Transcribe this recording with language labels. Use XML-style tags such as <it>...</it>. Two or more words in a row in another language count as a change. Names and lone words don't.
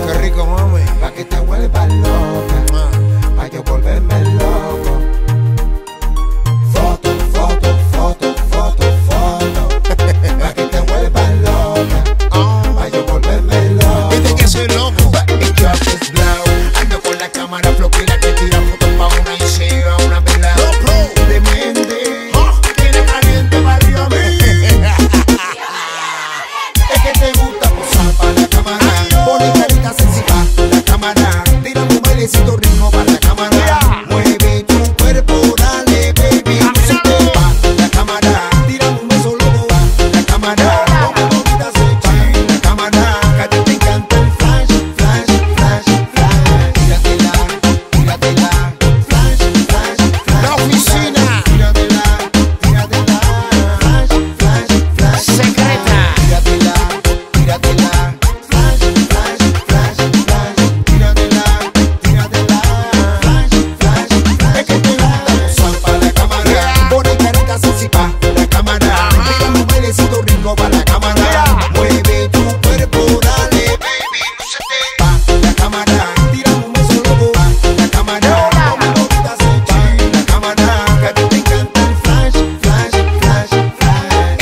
<es>Qué rico, mami. Pa' que te vuelvas loca, pa' yo volverme loco. Foto, foto, foto, foto, foto. Pa' que te vuelvas loca, pa' yo volverme loco. Viste que soy loco.</es> <en>El drop is blow.</en> <es>Ando con la cámara floquera que tira fotos pa' una y se va una vela. Demente, tiene caliente barrio a mí. Es que te gusta posar pa' la cámara, pone carita sexy pa' la cámara, tira un bailecito rico pa' la cámara, mueve tu cuerpo, dale baby, lúcete pa' la cámara, tira un beso loco pa' la cámara, ponme bonita sexy la cámara, que a ti te encanta el flash, flash, flash, flash, tíratela, tíratela, flash, flash, flash, La oficina. tíratela, tíratela, flash, flash, flash, Secreta. tíratela, tíratela, flash, flash, flash, flash, tíratela, tíratela, flash, flash, flash. Es que te gusta posar pa' la cámara, pone carita sexy pa' la cámara, tira un bailecito rico pa' la cámara, mueve tu cuerpo, dale baby, lúcete pa' la cámara, tira un beso loco pa' la cámara, ponme bonita sexy la cámara, que a ti te encanta el flash, flash, flash, flash.</es>